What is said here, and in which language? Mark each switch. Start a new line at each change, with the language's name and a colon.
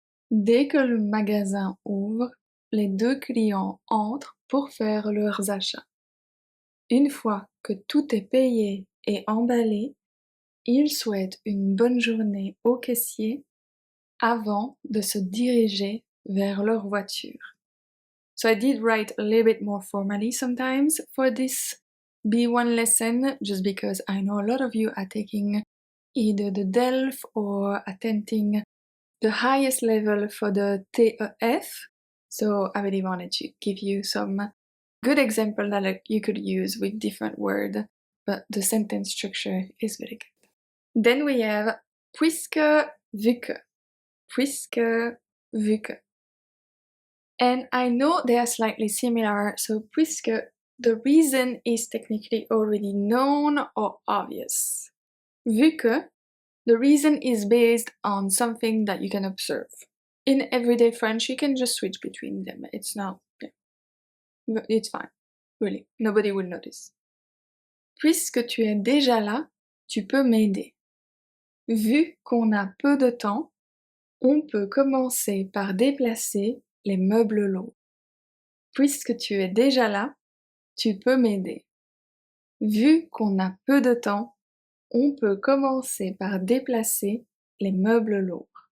French: Dès que le magasin ouvre, les 2 clients entrent pour faire leurs achats. Une fois que tout est payé et emballé, ils souhaitent une bonne journée au caissier avant de se diriger vers leur voiture.
English: So I did write a little bit more formally sometimes for this B1 lesson, just because I know a lot of you are taking either the DELF or attempting the highest level for the TEF. So I really wanted to give you some good example that you could use with different words, but the sentence structure is very good. Then we have puisque, vu que. Puisque, vu que. And I know they are slightly similar, so puisque the reason is technically already known or obvious. Vu que, the reason is based on something that you can observe. In everyday French, you can just switch between them. It's not, it's fine. Really, nobody will notice.
French: Puisque tu es déjà là, tu peux m'aider. Vu qu'on a peu de temps, on peut commencer par déplacer les meubles lourds. Puisque tu es déjà là, tu peux m'aider. Vu qu'on a peu de temps, on peut commencer par déplacer les meubles lourds.